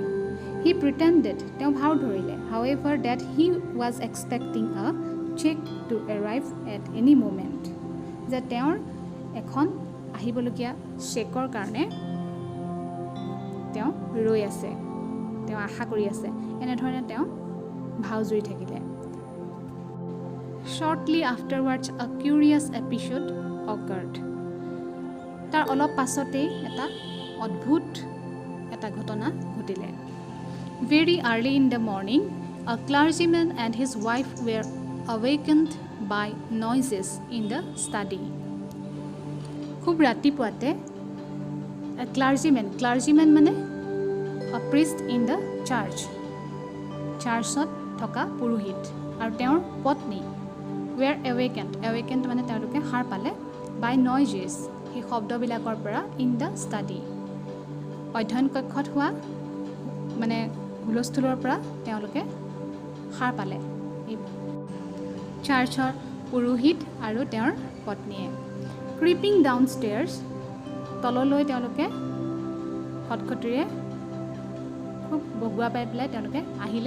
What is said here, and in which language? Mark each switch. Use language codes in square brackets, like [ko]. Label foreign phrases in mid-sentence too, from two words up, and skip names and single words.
[en] he pretended, [as] তেওঁ ভাও ধৰিলে, [en] however that he was expecting a check to arrive at any moment, [as] যে তেওঁৰ এখন আহিবলগীয়া চেকৰ কাৰণে তেওঁ ৰৈ আছে, তেওঁ আশা কৰি আছে, এনেধৰণে তেওঁ ভাও জুৰি থাকিলে। [en] Shortly afterwards, a curious episode occurred. [as] তাৰ অলপ পাছতেই এটা অদ্ভুত এটা ঘটনা ঘটিলে। [en] Very early in the morning, a clergyman and his wife were awakened by noises in the study. [as] খুব ৰাতিপুৱাতে ক্লাৰ্জিমেন মানে [en] a priest in the church, [as] চাৰ্চত থকা পুৰোহিত আৰু তেওঁৰ পত্নী [en] were awakened [as] মানে তেওঁলোকে সাৰ পালে [en] by noises, [as] সেই শব্দবিলাকৰ পৰা [en] in the study, [as] অধ্যয়ন কক্ষত হোৱা মানে হুলস্থুলৰ পৰা তেওঁলোকে সাৰ পালে এই চাৰ্চৰ পুৰোহিত আৰু তেওঁৰ পত্নীয়ে। [en] creeping down stairs, [as] তললৈ তেওঁলোকে খটখটিৰে খুব বগোৱা পাই পেলাই তেওঁলোকে আহিলে।